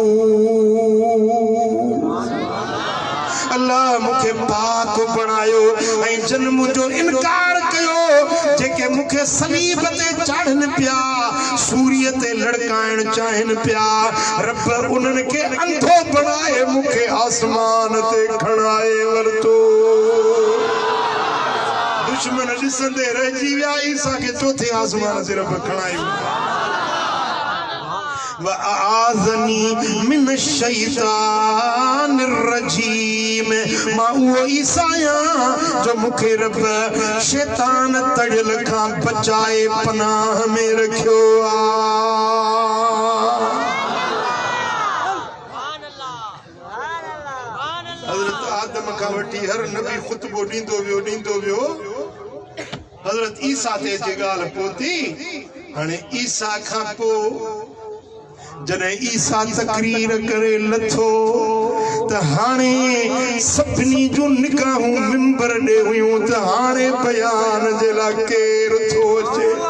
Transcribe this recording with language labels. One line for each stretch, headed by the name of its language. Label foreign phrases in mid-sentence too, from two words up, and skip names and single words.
Sindhi: अल्लाह मूंखे पाक बणायो ऐं जन मुंहिंजो इनकार कयो जेके मूंखे सलीब ते चाढ़नि पिया सूर्य ते लड़काइण चाहिनि पिया रब उन्हनि खे अंधो बणाए मूंखे आसमान ते खणाए वरितो दुश्मन ॾिसंदे रहिजी विया ईसा खे चोथे आसमान ते रब खणायो
Arabic: وأعاذني من الشيطان الرجيم
Sindhi: मां उहो ईसा आहियां जो मूंखे रब शैतान तड़ियल खां बचाए पनाह में रखियो हज़रत आदम खां वठी हर नबी ख़ुतबो ॾींदो वियो हज़रत ईसा ते जे ॻाल्हि पहुती हाणे ईसा खां पोइ जॾहिं ईसा तकरीर करे लथो त हाणे सभिनी जूं निगाहूं मिंबर ॾे हुयूं त हाणे बयान जे लाइ केरु थो अचे